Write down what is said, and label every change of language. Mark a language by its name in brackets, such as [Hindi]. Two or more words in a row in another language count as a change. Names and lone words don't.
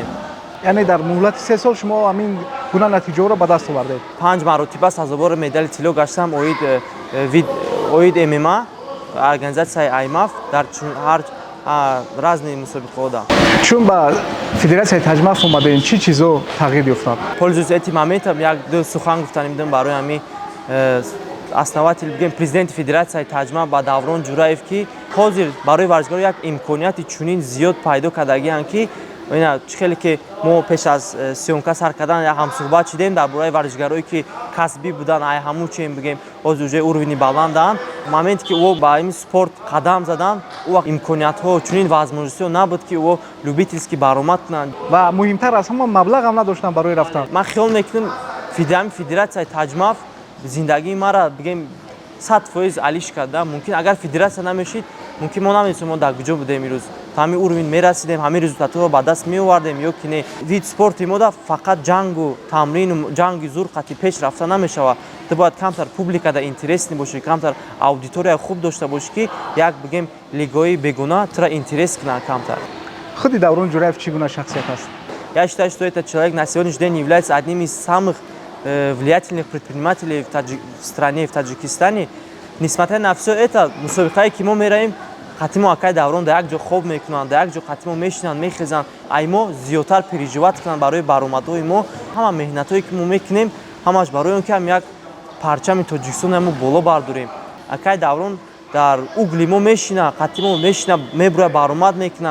[Tajik] Яъне дар муҳлати 3 сол шумо ҳамин гуна натиҷаҳоро ба даст овардед? 5 маротиба сазовори медали тилло гаштам. Оид ММА, организацияи IMAF дар ҳар разни мусобиқаода. Чун ба федератсияи Таҷмаф омадем, чӣ чизо тағйир ёфтанд? [Russian] Пользуясь этим моментом, [Tajik] як ду сухан гуфтанӣ будам барои ҳамин основатели бигем президенти федератсияи Таҷмаф ба Даврон Ҷураев ки ҳозир барои варзишгоҳ як имконияти чунин зиёд пайдо кардагианд ки хеле ки мо пеш аз сёнка сар кардан як ҳамсуҳбат шудем дар бораи варзишгароие ки касбӣ буданд, ай ҳамун чен бигем ҳозир уже уровни баланданд. Моменте ки ӯ ба ин спорт қадам заданд, ӯ вақт имкониятҳо чунин возможностиҳо набуд ки ӯ любительски баромад кунанд ва муҳимтар аз ҳама маблағам надоштанд барои рафтан. Ман хиёл мекунам федератсияи Таҷмаф зиндагии мара бигем 100% алиш карда. Мумкин агар федератсия намешид, мумкин мо намедонистем мо дар куҷо будем имрӯз. Та ҳамин уровень мерасидем, ҳамин результатҳоро ба даст меовардем ё ки не. [Russian] Вид спорти [Tajik] мода фақат ҷангу тамрину, ҷанги зур қати пеш рафта намешавад. Ту бояд камтар [Russian] публикада интересни [Tajik] бошӣ, камтар аудиторияи хуб дошта бошӣ ки як бигем лигаи бегуна тура интерес кунад камтар. Худи Даврон Ҷураев чӣ гуна шахсият аст? [Russian] Я считаю, что этот человек на сегодняшний день является одним из самых влиятельных предпринимателей в стране, в Таджикистане. Несмотря на все это, [Tajik] мусобиқае ки мо меравем, қатимо акай Даврон да як ҷо хоб мекунанд, да як ҷо қатимо мешинанд, мехезанд, ай мо зиёдтар переживат кунанд барои баромадҳои мо. Ҳама меҳнатҳое ки мо мекунем, ҳамаш барои он ки ҳам як парчами Тоҷикистони мо боло бардорем. Акай Даврон дар угли мо мешина, қатимо мешина, мебура баромад мекуна.